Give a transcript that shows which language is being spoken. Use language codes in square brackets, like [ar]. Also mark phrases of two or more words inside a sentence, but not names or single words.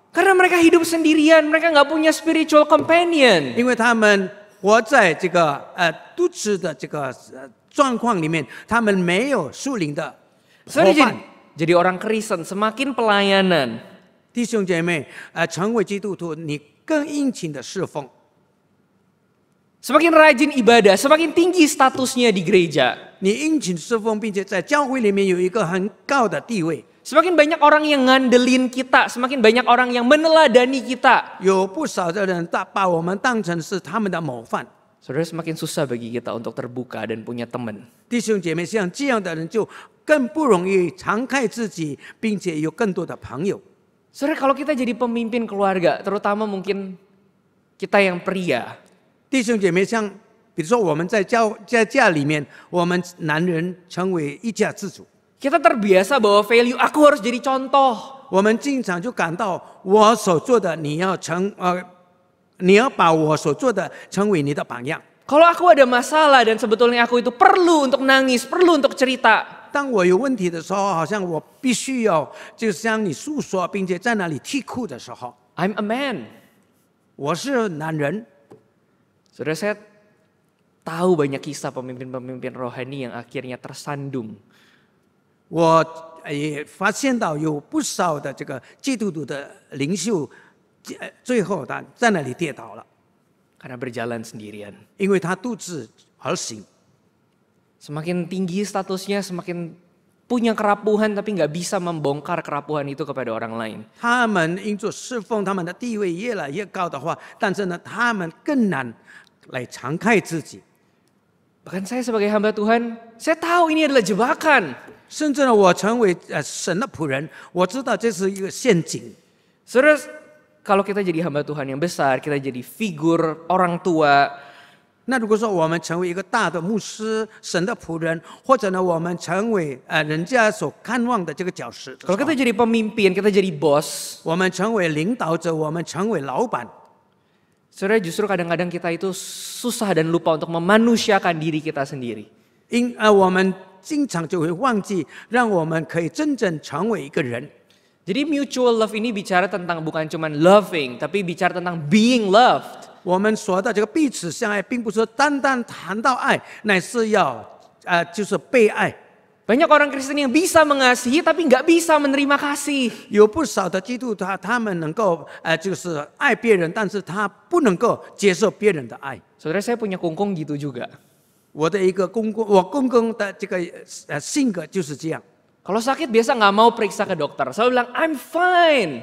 [id] karena mereka hidup sendirian, mereka nggak punya [en] spiritual companion. [zh] 因为他们活在这个独自的这个状况里面，他们没有属灵的伙 [id] Saudara, [zh] 伴。 [id] jadi orang Kristen semakin pelayanan, [zh] 弟兄姐妹，成为基督徒，你更殷勤的侍奉， [id] semakin rajin ibadah, semakin tinggi statusnya di gereja. [zh] 你殷勤侍奉，并且在教会里面有一个很高的地位。 [id] Semakin banyak orang yang ngandelin kita, semakin banyak orang yang meneladani kita. [zh] 有不少的人把我们当成是他们的模范。 [id] Saudara, semakin susah bagi kita untuk terbuka dan punya teman. [zh] 弟兄姐妹，像这样的人就更不容易敞开自己，并且有更多的朋友。 [id] Saudara, kalau kita jadi pemimpin keluarga, terutama mungkin kita yang pria, [zh] 弟兄姐妹，像比如说我们在家里面，我们男人成为一家之主， [id] kita terbiasa bahwa value aku harus jadi contoh. [zh] 我们经常就感到我所做的，你要把我所做的成为你的榜样。 [id] Kalau aku ada masalah dan sebetulnya aku itu perlu untuk nangis, perlu untuk cerita, [zh] 当我有问题的时候，好像我必须要就向你诉说，并且在那里啼哭的时候， [en] I'm a man. [zh] 我是男人。 [id] Saudara, saya tahu banyak kisah pemimpin-pemimpin rohani yang akhirnya tersandung. [zh] 我也发现到有不少的这个基督徒的领袖，最后他在那里跌倒了， [id] Karena berjalan sendirian. [zh] 因为他独自而行。 [id] Semakin tinggi statusnya, semakin punya kerapuhan tapi nggak bisa membongkar kerapuhan itu kepada orang lain. [zh] 他们因着侍奉，他们的地位越来越高的话，但是呢，他们更难来敞开自己。 [id] Bahkan saya sebagai hamba Tuhan, saya tahu ini adalah jebakan. [zh] 甚至呢，我成为神的仆人，我知道这是一个陷阱。 [id] Saudara, kalau kita jadi hamba Tuhan yang besar, kita jadi figur orang tua, [zh] 那如果说我们成为一个大的牧师、神的仆人，或者呢，我们成为人家所看望的这个角色， [id] kalau kita jadi pemimpin, kita jadi bos, [zh] 我们成为领导者，我们成为老板。 [id] saudara, justru kadang-kadang kita itu susah dan lupa untuk memanusiakan diri kita sendiri. [zh] 我们经常就会忘记，让我们可以真正成为一个人。 [id] Jadi [en] mutual love [id] ini bicara tentang bukan cuma loving, tapi bicara tentang [en] being loved. [zh] 我们说的这个彼此相爱，并不是单单谈到爱，乃是要就是被爱。 [id] Banyak orang Kristen yang bisa mengasihi tapi nggak bisa menerima kasih. [zh] 有不少的基督徒，他们能够就是爱别人，但是他不能够接受别人的爱。 [id] Saudara, saya punya kungkung gitu juga. [zh] 我的一个公公，我公公的这个性格就是这样。 [id] Kalau sakit biasa nggak mau periksa ke dokter. Selalu bilang [en] I'm fine.